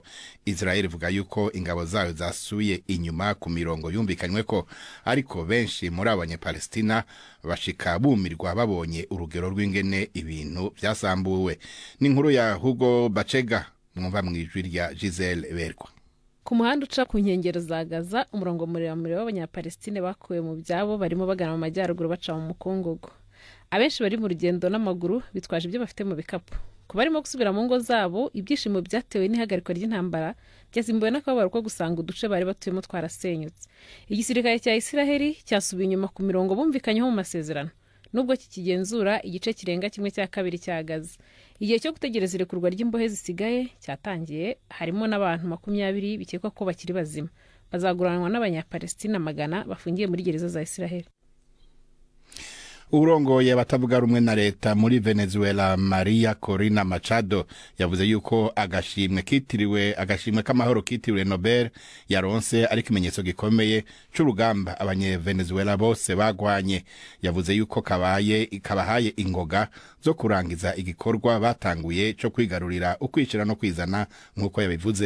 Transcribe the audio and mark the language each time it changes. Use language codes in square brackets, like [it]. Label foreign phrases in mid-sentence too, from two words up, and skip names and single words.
[rn] Israel ivuga yuko ingabo zayo zasuye inyuma ku mirongo yumvikanywe ko, ariko benshi muri abanyepalestina bashika bumirwa babonye urugero rw'ingene ibintu byasambuwe. N'inkuru ya Hugo Bachega mwumva mwijwi rya Giselle Berwa. [rw] Ku muhanda uca ku nkengero za Gaza, umurongo muremure w'abanyapalestine bakuwe mu byabo barimo bagana mu majyaruguru baca mu mukungugu. Abenshi bari mu rugendo n'amaguru bitwaje ibyo bafite mu bikapu. Ku barimo gusubira mu ngo zabo, ibyishimo byatewe n'ihagarikwa ry'intambara byasimbuwe n'akababaro ko gusanga uduce bari batuyemo twarasenyutse. Igisirikare cya Isiraheli cyasubiye inyuma ku mirongo bumvikanyeho mu masezerano, nubwo kikigenzura igice kirenga 1/2 cya Gaza. Igihe cyo gutegereza irekurwa ry'imbohe zisigaye cyatangiye, harimo n'abantu 20 bikekwa ko bakiri bazima bazaguranwa n'abanyapalestina 100 bafungiye muri gereza za Isiraheli. [rn] urongoye abatavuga rumwe na leta muri Venezuela Maria Corina Machado yavuze yuko agashimwe k'amahoro kitiriwe Nobel yaronse ari ikimenyetso gikomeye c'urugamba abanyevenezuela bose bagwanye. Yavuze yuko kabahaye ingoga zo kurangiza igikorwa batanguye co kwigarurira ukwishira no kwizana nk'uko yabivuze.